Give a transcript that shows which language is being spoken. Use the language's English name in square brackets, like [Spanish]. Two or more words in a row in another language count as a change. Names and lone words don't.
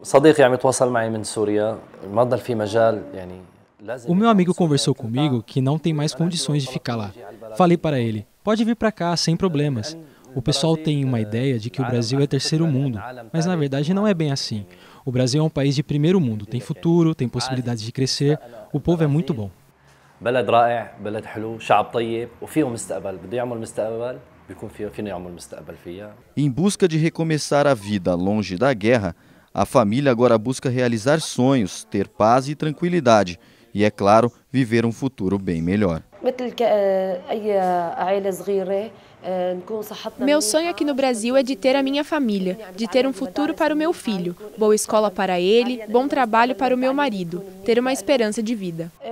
[Portuguese] O meu amigo conversou comigo que não tem mais condições de ficar lá. Falei para ele, pode vir para cá sem problemas. O pessoal tem uma ideia de que o Brasil é terceiro mundo, mas na verdade não é bem assim. O Brasil é um país de primeiro mundo, tem futuro, tem possibilidades de crescer, o povo é muito bom. [Arabic] بلد رائع، بلد حلو، شعب طيب وفيه مستقبل، بده يعمل مستقبل بيكون فينا يعمل مستقبل فيها. [Portuguese] Em busca de recomeçar a vida longe da guerra, a família agora busca realizar sonhos, ter paz e tranquilidade e, é claro, viver um futuro bem melhor. Meu sonho aqui no Brasil é de ter a minha família, de ter um futuro para o meu filho, boa escola para ele, bom trabalho para o meu marido, ter uma esperança de vida.